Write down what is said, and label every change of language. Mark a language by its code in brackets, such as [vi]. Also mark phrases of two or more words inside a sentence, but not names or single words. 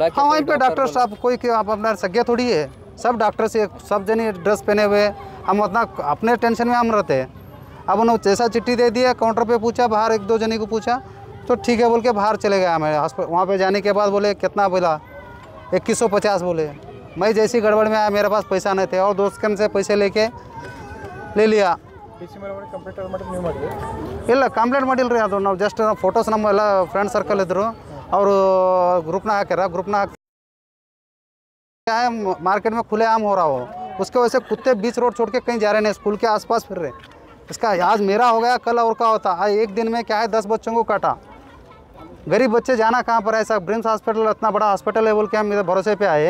[hi] हाँ वहीं पे डॉक्टर स्टाफ कोई आप अपना सज्ञा थोड़ी है, सब डॉक्टर से सब जने ड्रेस पहने हुए, हम उतना अपने टेंशन में हम रहते हैं। अब उन्होंने जैसा चिट्ठी दे दिया, काउंटर पे पूछा, बाहर 1-2 जने को पूछा तो ठीक है बोल के बाहर चले गया। मैं हॉस्पिटल वहाँ पे जाने के बाद बोले कितना बोला, 2150 बोले। मैं जैसी गड़बड़ में आया, मेरे पास पैसा नहीं थे और दोस्त कन से पैसे लेके ले लिया। [kn] ಇಲ್ಲ ಕಂಪ್ಲೇಂಟ್ ಮಾಡಿಲ್ರಿ, ಅದು ನಾವು ಜಸ್ಟ್ ಫೋಟೋಸ್ ನಮ್ಮೆಲ್ಲ ಫ್ರೆಂಡ್ ಸರ್ಕಲ್ ಇದ್ದರು, ಅವರು ग्रुप ಹಾಕ್ಯಾರ। [hi] ग्रुप क्या है मार्केट में खुलेआम हो रहा हो, उसके वजह से कुत्ते बीच रोड छोड़ के कहीं जा रहे हैं, स्कूल के आसपास फिर रहे। इसका आज मेरा हो गया, कल और का होता। आज एक दिन में क्या है 10 बच्चों को काटा। गरीब बच्चे जाना कहाँ पर है? ऐसा ब्रिम्स हॉस्पिटल इतना बड़ा हॉस्पिटल है बोल के हम इधर भरोसे पे आए।